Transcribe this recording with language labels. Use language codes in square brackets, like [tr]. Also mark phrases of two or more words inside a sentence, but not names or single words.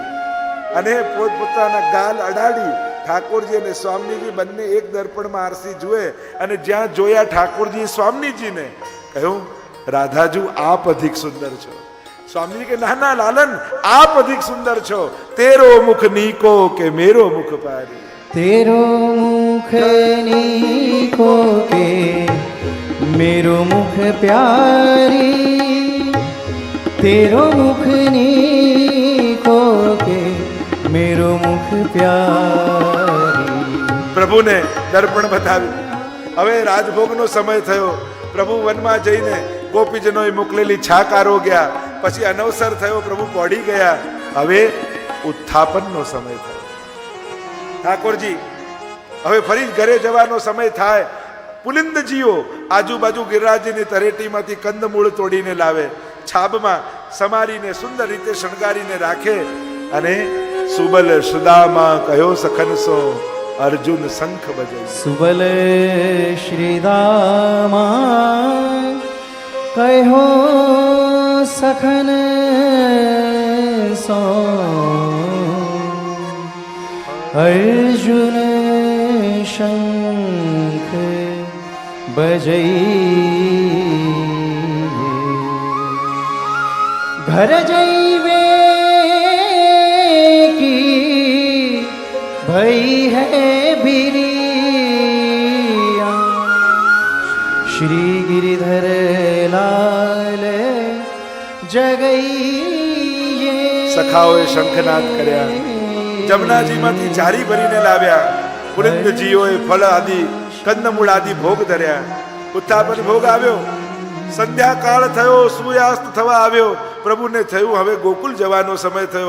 [gu] અને પોતપોતાના ગાલ અડાડી ઠાકોરજી અને સ્વામીજી બંને એક દર્પણમાં આરસી જુએ. અને જ્યાં જોયા ઠાકોરજી સ્વામીજીને, કહ્યું, રાધાજુ આપ અધિક સુંદર છો. સ્વામીજી કે ના ના લાલન, આપ અધિક સુંદર છો. [bra] तेरो मुख नीको के मेरो मुख पारी. तेरो मुख नीको के मेरो मुख प्यारी. तेरो मुख नीको के मेरो मुख प्यारी. [gu] પ્રભુને દર્પણ બતાવ્યું. હવે રાજભોગનો સમય થયો. પ્રભુ વનમાં જઈને ગોપીજનોએ મોકલેલી છાક આરોગ્યા. પછી અનવસર થયો, પ્રભુ પડી ગયા. હવે ઉત્થાપનનો સમય થયો. ઠાકોરજી હવે ફરી ઘરે જવાનો સમય થાય. પુલિંદજીઓ આજુબાજુ ગિરિરાજની તરેટીમાંથી કંદમૂળ તોડીને લાવે, છાબમાં સમારીને સુંદર રીતે શણગારીને રાખે. [bra] અને सुबल सुदामा कयो सखनसो अर्जुन शंख बजे. सुबल श्रीदामा कहो सखन सो अर्जुन शंख बजई. घर जैवे की भई है बिरिया. श्री गिरिधर लाल जगई. [gu] સખાઓએ શંખનાદ કર્યા. જમનાજીમાંથી જારી ભરીને લાવ્યા. પુલિંદજીઓએ ફળ આદિ કંદમૂળ આદિ ભોગ ધર્યા. ઉત્થાપન ભોગ આવ્યો. સંધ્યાકાળ થયો, સૂર્યાસ્ત થવા આવ્યો. પ્રભુને થયું હવે ગોકુલ જવાનો સમય થયો.